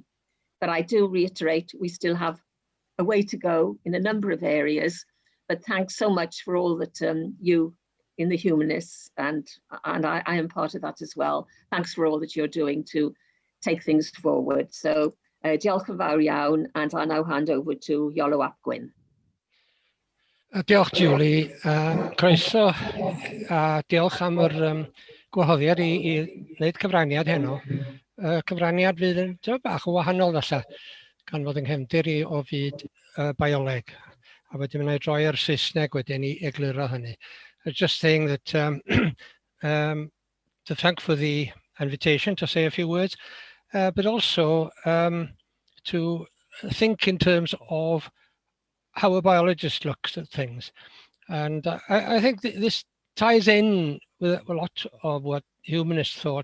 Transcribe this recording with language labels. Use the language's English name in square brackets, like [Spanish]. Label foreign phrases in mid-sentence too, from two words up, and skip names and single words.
[English] But I do reiterate, we still have a way to go in a number of areas. But thanks so much for all that you in the humanists, and I am part of that as well. Thanks for all that you're doing to take things forward. [Welsh] So diolch yn fawr iawn, [English] and I'll now hand over to Iolo ap Gwyn. [Welsh] Diolch Julie, croeso a diolch am yr gwahoddiad i wneud cyfraniad heno. Cyfraniad fydd yn bach yn wahanol falle, gan fod yng nghefndir i o fyd bioleg. A wedyn mynd i droi ar Saesneg wedyn i egluro hynny. [English] Just saying that to thank for the invitation to say a few words, but also to think in terms of how a biologist looks at things. And I think that this ties in with a lot of what humanists thought.